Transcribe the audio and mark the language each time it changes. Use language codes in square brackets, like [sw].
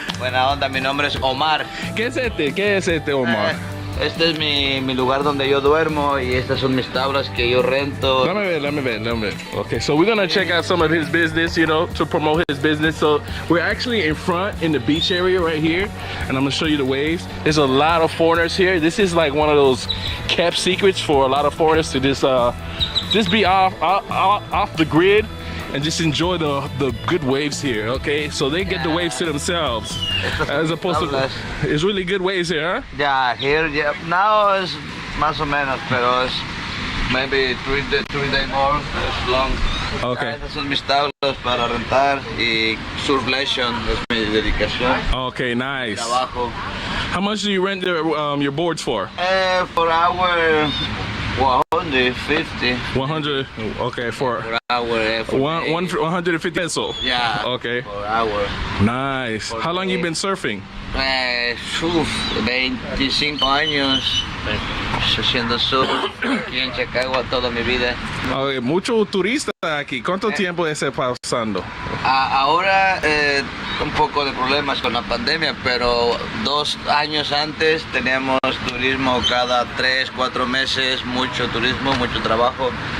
[es] Buena onda, mi nombre es Omar. ¿Qué es este Omar? Este es mi lugar donde yo duermo y estas son mis tablas que yo rento. [en] Let me ver. Okay, so we're gonna check out some of his business, you know, to promote his business. So we're actually in front in the beach area right here, and I'm gonna show you the waves. There's a lot of foreigners here. This is like one of those kept secrets for a lot of foreigners to just be off the grid and just enjoy the good waves here, okay? So they get the waves to themselves, as opposed to, it's really good waves here, huh? Yeah, here, yeah. Now it's [es] más o menos, pero es [en] maybe 3 days more, it's long. Okay. [es] Estas son mis tablas para rentar y surf lesson es mi dedicación. [en] Okay, nice. [es] Trabajo. [en] How much do you rent your boards for? For our 150. 100. Okay, for hour. 150 pesos. Yeah. Okay. For hour. Nice. How long you been surfing? [es] 25 años haciendo surf aquí en Chacahua toda mi vida. Okay, muchos turistas aquí. ¿Cuánto tiempo está pasando? Ahora un poco de problemas con la pandemia, pero 2 años antes teníamos turismo cada 3-4 meses, mucho turismo, mucho trabajo.